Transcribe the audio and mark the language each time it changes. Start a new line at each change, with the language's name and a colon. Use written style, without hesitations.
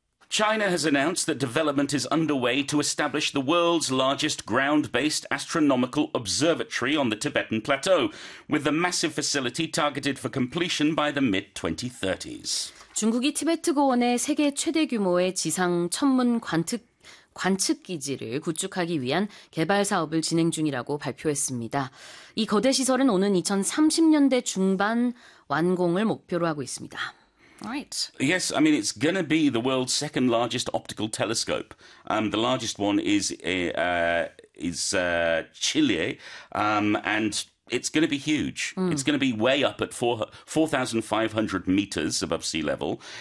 English: China has announced that development is underway to establish the world's largest ground-based astronomical observatory on the Tibetan Plateau, with the massive facility targeted for completion by the mid-2030s.
Korean: 중국이 티베트 고원에 세계 최대 규모의 지상 천문 관측 기지를 구축하기 위한 개발 사업을 진행 중이라고 발표했습니다. 이 거대 시설은 오는 2030년대 중반 완공을 목표로 하고 있습니다.
English: Right. Yes, I mean, it's going to be the world's second largest optical telescope. The largest one is Chile, and it's going to be huge. It's going to be way up at 4,500 meters above sea level.